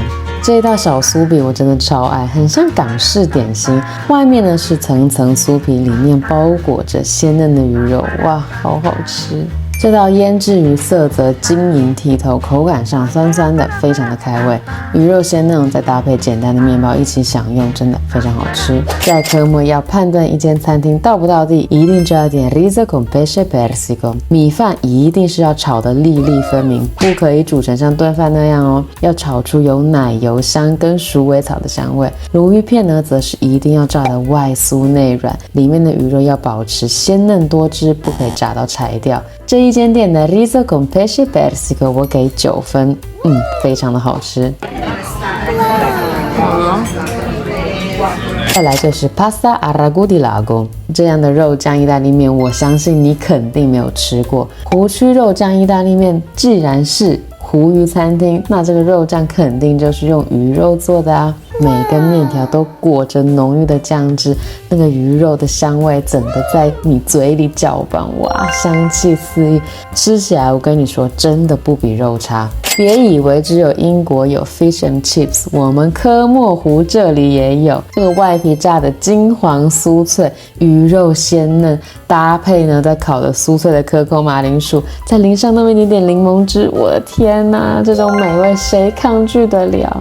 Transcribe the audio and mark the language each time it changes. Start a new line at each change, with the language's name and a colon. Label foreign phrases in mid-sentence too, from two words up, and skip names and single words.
Chinese: 这一道小酥饼我真的超爱，很像港式点心，外面呢是层层酥皮，里面包裹着鲜嫩的鱼肉，哇，好好吃。这道腌制鱼色泽晶莹剔透，口感上酸酸的，非常的开胃。鱼肉鲜嫩，再搭配简单的面包一起享用，真的非常好吃。在科莫要判断一间餐厅到不到地，一定就要点
Italian: riso con pesce persico。
Chinese: 米饭一定是要炒得粒粒分明，不可以煮成像炖饭那样哦，要炒出有奶油香跟鼠尾草的香味。鲈鱼片呢，则是一定要炸得外酥内软，里面的鱼肉要保持鲜嫩多汁，不可以炸到柴掉。这一间店的
Italian: riso con pesce persico
Chinese: 我给9分，非常的好吃。再来就是
Italian: pasta al ragù di lago，
Chinese: 这样的肉酱意大利面，我相信你肯定没有吃过。湖区肉酱意大利面既然是湖鱼餐厅，那这个肉酱肯定就是用鱼肉做的啊。每根面条都裹着浓郁的酱汁，那个鱼肉的香味整个在你嘴里搅拌，哇，香气四溢。吃起来我跟你说，真的不比肉差。别以为只有英国有
English: fish and chips，
Chinese: 我们科莫湖这里也有。这个外皮炸的金黄酥脆，鱼肉鲜嫩，搭配呢在烤的酥脆的可口马铃薯，再淋上那么一点点柠檬汁，我的天哪，这种美味谁抗拒得了？